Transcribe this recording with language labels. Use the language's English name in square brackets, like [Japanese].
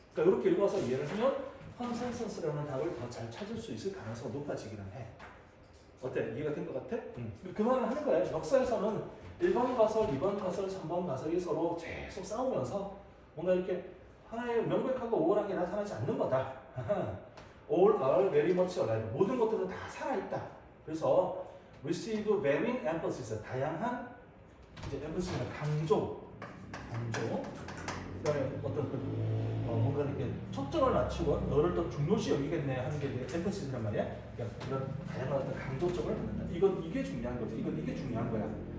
[Korean] 그러니까 이렇게 읽어서 이해를 하면 컨센서스라는 답을 더 잘 찾을 수 있을 가능성이 높아지기는 해. 어때? 이해가 된 것 같아? 그 말을 하는 거야. 역사에서는 1번 가설, 2번 가설, 3번 가설이 서로 계속 싸우면서 뭔가 이렇게 하나의 명백하고 우월하게 나타나지 않는 거다. [English] All are very much alive. [Korean] 모든 것들은 다 살아있다. 그래서 [English] receive varying emphasis. [Korean] 다양한 이제 emphasis 강조. 그다음에 어떤 뭔가 이렇게 초점을 맞추고 너를 더 중요시 여기겠네 하는 게 이제 emphasis 말이야. 그러니까 이런 다양한 어떤 강조점을 받는다. 이게 중요한 거지. 이게 중요한 거야.